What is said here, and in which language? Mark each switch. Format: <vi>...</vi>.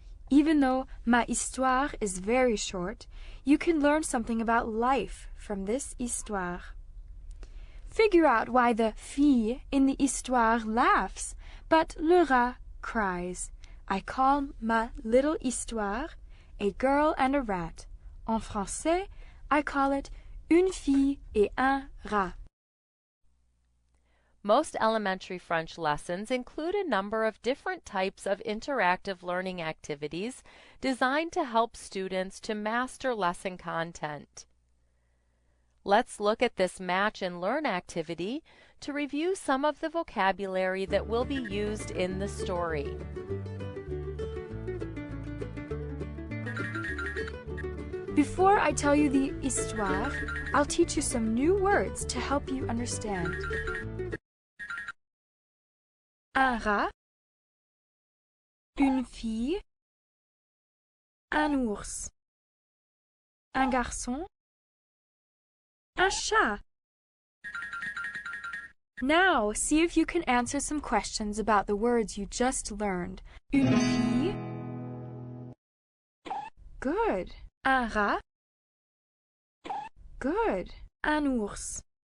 <en>Even though</en> <fr>ma histoire</fr> <en>is very short, you can learn something about life from this histoire. Figure out why the fille in the histoire laughs, but</en> <fr>le rat</fr> <en>cries. I call ma little histoire A Girl and a Rat.</en> <fr>En français,</fr> <en>I call it</en> <fr>Une fille et un rat.</fr> <en>Most elementary French lessons include a number of different types of interactive learning activities designed to help students to master lesson content. Let's look at this match and learn activity to review some of the vocabulary that will be used in the story. Before I tell you the histoire, I'll teach you some new words to help you understand.</en> <fr>Un rat, une fille, un ours, un garçon, un chat.</fr> <en>Now, see if you can answer some questions about the words you just learned.</en> <fr>Une fille. Good. Un rat. Good. Un ours.</fr>